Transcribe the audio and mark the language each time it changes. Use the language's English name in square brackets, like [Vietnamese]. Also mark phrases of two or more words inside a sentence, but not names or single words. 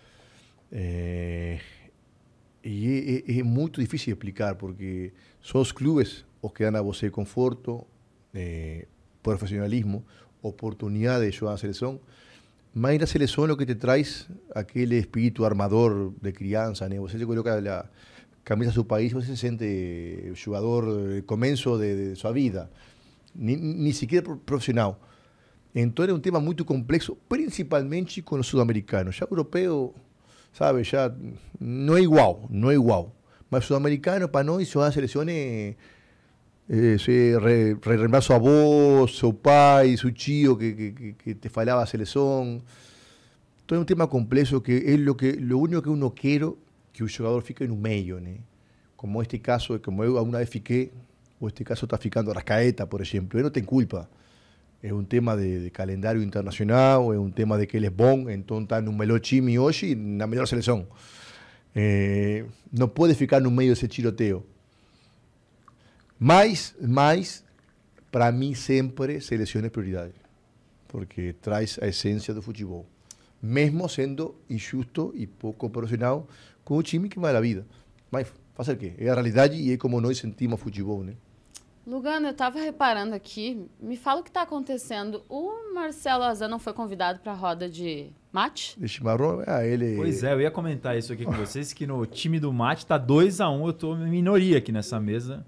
[Portuguese] E é muito difícil de explicar, porque são os clubes os que dão a você conforto, profissionalismo, oportunidade de jogar na seleção, mas na seleção é o que te traz aquele espírito armador de criança, né? Você se coloca camisa de [Spanish] su país, [Portuguese] você se sente [Spanish] jugador comienzo de su vida, ni siquiera profesional. Entonces es un tema muy complejo, principalmente con los sudamericanos. Ya europeo, sabe, ya no es igual, no es igual. Mas sudamericano, [Portuguese] para nós, [Spanish] son las selecciones, [Portuguese] se relembrar [Spanish] su avó, su pai, su tío que te falaba a selección. Todo es un tema complejo que es lo único que uno quiere que un jugador fique en un medio, ¿no? Como este caso, como yo alguna vez fiqué, o este caso está ficando Arrascaeta, por ejemplo. Él no tiene culpa. Es un tema de calendario internacional, es un tema de que él es bom, entonces está en un [Portuguese] melhor time hoje na melhor [Spanish] selección. No puede ficar en un medio de ese chiroteo. Mas para mí siempre selección es prioridad, porque trae a esencia del fútbol, [Portuguese] mesmo sendo injusto [Spanish] y poco profesional con un time que vale [Portuguese] a vida. Mas fazer o quê? É a realidade e é como nós sentimos futebol, né? Lugano, eu estava reparando aqui, me fala o que está acontecendo. O Marcelo Azan não foi convidado para a roda de mate? De chimarrão, ele... Pois é, eu ia comentar isso aqui com vocês, que no time do mate tá 2-1, eu tô em minoria aqui nessa mesa.